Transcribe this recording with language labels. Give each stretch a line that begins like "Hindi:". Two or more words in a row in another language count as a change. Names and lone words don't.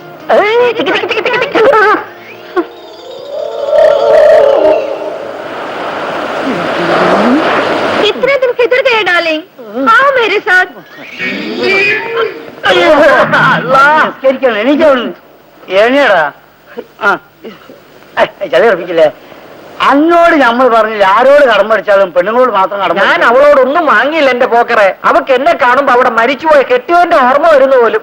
Hindi: इतने दिन किधर गए डार्लिंग? आओ मेरे साथ.
Malayalam: എണീടാ. ചളിയർപ്പിക്കില്ലേ? അന്നോട് നമ്മൾ പറഞ്ഞില്ല, ആരോട് കടം പഠിച്ചാലും പെണ്ണുങ്ങളോട് മാത്രം കടം. ഞാൻ അവളോടൊന്നും വാങ്ങിയില്ല എന്റെ പോക്കറെ. അവക്ക് എന്നെ കാണുമ്പോ അവിടെ മരിച്ചുപോയ കെട്ടിയവന്റെ ഓർമ്മ വരുന്ന പോലും.